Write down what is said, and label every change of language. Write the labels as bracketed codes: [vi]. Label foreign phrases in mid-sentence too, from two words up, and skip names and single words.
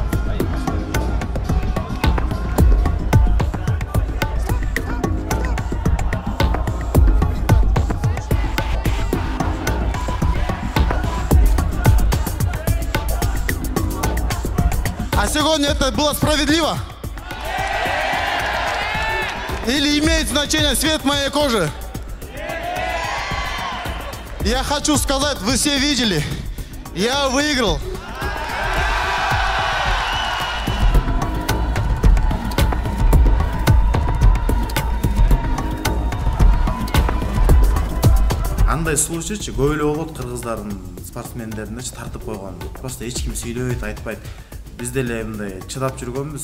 [ru] А сегодня это было справедливо? Или имеет значение цвет моей кожи? Я хочу сказать, вы все видели, я выиграл. [ky] Андай случайчы көп эле болот кыргыздардын спортсмендеринде тартып койгон. Просто эч ким сүйлөбөйт, айтпайт. Биз деле мындай чыдап жүргөнбүз.